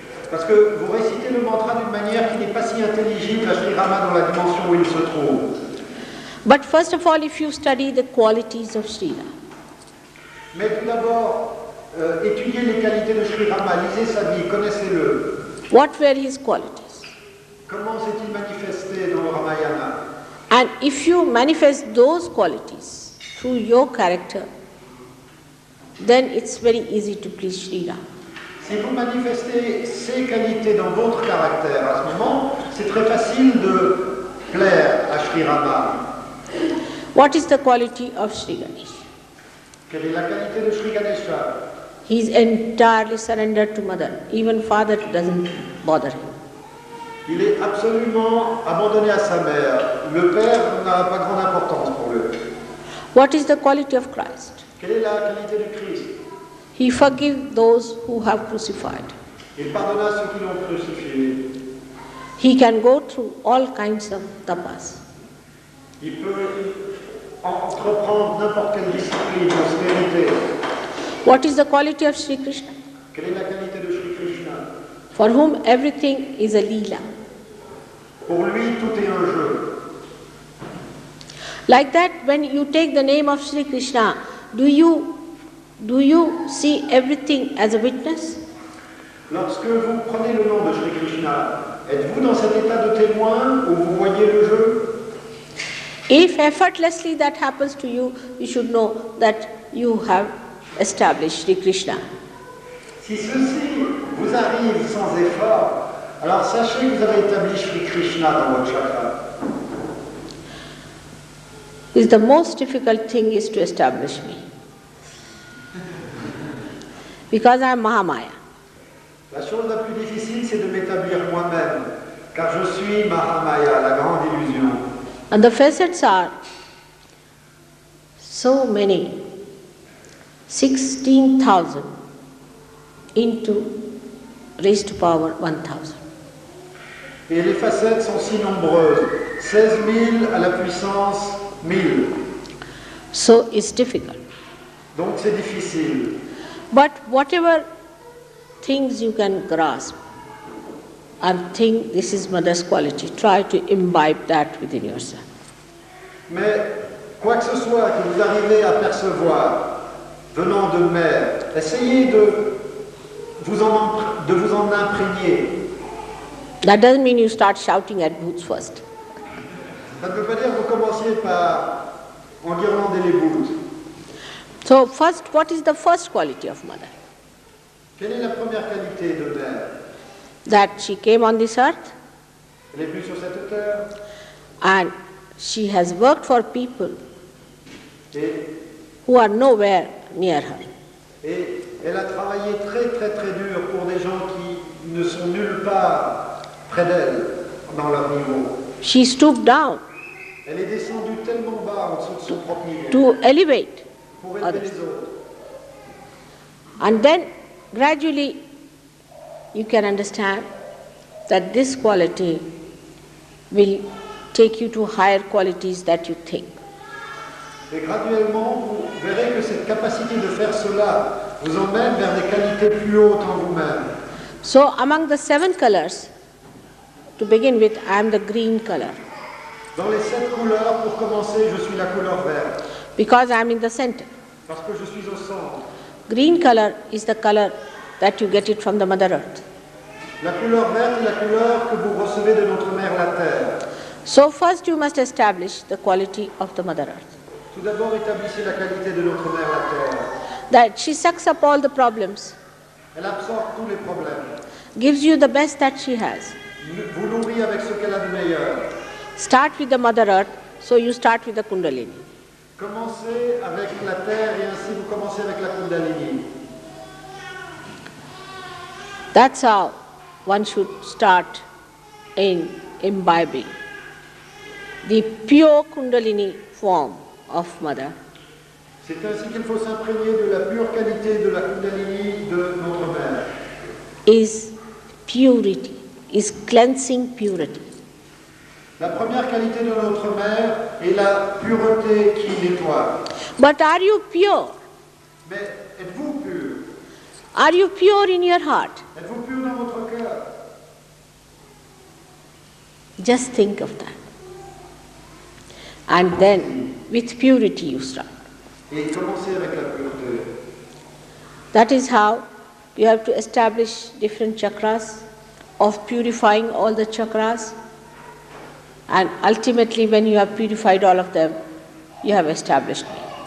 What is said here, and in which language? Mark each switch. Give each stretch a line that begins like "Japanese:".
French: Parce que vous récitez le mantra d'une manière qui n'est pas si intelligible à Shri Rama dans la dimension où il se trouve.
English: But first of all, if you study the qualities of Shri Ram,
French: Mais tout d'abord, étudiez les qualités de Shri Rama, lisez sa vie, connaissez-le.
English: what were his qualities?
French: Comment s'est-il manifesté dans le Ramayana?
English: And if you manifest those qualities through your character, then it's very easy to please Shri Ram.
French: Si vous manifestez ces qualités dans votre caractère, à ce moment, c'est très facile de plaire à Shri Rama.
English: What is the quality of Shri Ganesh?
French: Quelle est la qualité de Shri Ganesha?
English: He is entirely surrendered to Mother. Even father doesn't bother him.
French: Il est absolument abandonné à sa mère. Le père n'a pas grande importance pour lui.
English: What is the quality of Christ?
French: Quelle est la qualité du Christ?
English: He forgives those who have crucified.
French: Il pardonna ceux qui l'ont crucifié.
English: He can go through all kinds of tapas.
French: Il peut entreprendre n'importe quelle discipline, austérité.
English: What is the quality of Sri Krishna?
French: Quelle est la qualité de Shri Krishna?
English: For whom everything is a leela.
French: Pour lui, tout est un jeu.
English: Like that, when you take the name of Sri Krishna, do you see everything as a witness?
French: Lorsque vous prenez le nom de Shri Krishna, êtes-vous dans cet état de témoin où vous voyez le jeu?
English: If effortlessly that happens to you, you should know that you have established Sri Krishna.
French: Si ceci vous arrive sans effort, alors sachez que vous avez établi Shri Krishna dans votre chakra.
English: The most difficult thing is to establish me. Because I am Mahamaya.
French: La chose la plus difficile, c'est de m'établir moi-même, car je suis Mahamaya, la grande illusion.
English: And the facets are so many, 16,000 into raised to power 1,000.
French: Et les facettes sont si nombreuses, 16 000 à la puissance 1000.
English: So it's difficult.
French: Donc c'est difficile.
English: But whatever things you can grasp and think this is Mother's quality, try to imbibe that within yourself.
French: Mais quoi que ce soit que vous arrivez à percevoir venant de mère, essayez de vous en imprégner.
English: That doesn't mean you start shouting at booths first.
French: Ça ne veut pas dire que vous commenciez par enguirlander les bouts.
English: So first, what is the first quality of Mother?
French: Quelle est la première qualité de mère?
English: That she came on this earth
French: Elle est venue sur cette terre
English: and she has worked for people
French: et
English: who are nowhere near her.
French: Et elle a travaillé très très très dur pour des gens qui ne sont nulle part près d'elle, dans leur niveau.
English: She stooped down
French: Elle est descendue tellement bas en dessous de son propre niveau
English: to elevate
French: pour élever
English: others.
French: les autres.
English: And then gradually you can understand that this quality will take you to higher qualities that you think.
French: Et graduellement, vous verrez que cette capacité de faire cela vous emmène vers des qualités plus hautes en vous-même.
English: So among the 7 colors, to begin with, I am the green color
French: Dans les 7 couleurs, pour commencer, je suis la couleur verte,
English: because I am in the center.
French: parce que je suis au centre.
English: Green color is the color that you get it from the Mother Earth.
French: La couleur verte est la couleur que vous recevez de notre mère la Terre.
English: So first you must establish the quality of the Mother Earth.
French: Tout d'abord, établissez la qualité de notre mère la Terre.
English: That she sucks up all the problems,
French: Elle absorbe tous les problèmes,
English: gives you the best that she has.
French: vous nourrit avec ce qu'elle a de meilleur.
English: Start with the Mother Earth, so you start with the Kundalini.
French: Commencez avec la Terre et ainsi vous commencez avec la Kundalini.
English: That's how one should start in imbibing the pure Kundalini form of Mother.
French: C'est ainsi qu'il faut s'imprégner de la pure qualité de la Kundalini de notre mère.
English: Is purity, is cleansing purity.
French: La première qualité de notre mère est la pureté qui nettoie.
English: But are you pure?
French: Mais êtes-vous pur?
English: Are you pure in your heart?
French: Êtes-vous pur dans votre cœur?
English: Just think of that. And then with purity you start.
French: Et commencez avec la pureté.
English: That is how you have to establish different chakras, of purifying all the chakras. And ultimately, when you have purified all of them, you have established me.